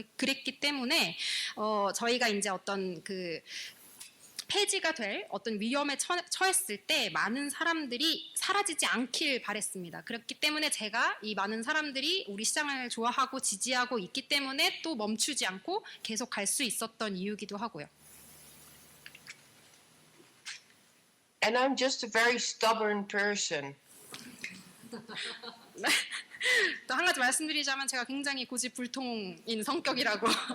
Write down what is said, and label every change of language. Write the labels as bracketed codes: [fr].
[ko] 그랬기 때문에 저희가 이제 어떤 그 폐지가 될 어떤 위험에 처했을 때 많은 사람들이 사라지지 않길 바랬습니다. 그렇기 때문에 제가 이 많은 사람들이 우리 시장을 좋아하고 지지하고 있기 때문에 또 멈추지 않고 계속 갈 수 있었던 이유기도 하고요. [en] And I'm just a very stubborn person. [ko] 또 한 가지 말씀드리자면 제가 굉장히 고집불통인 성격이라고.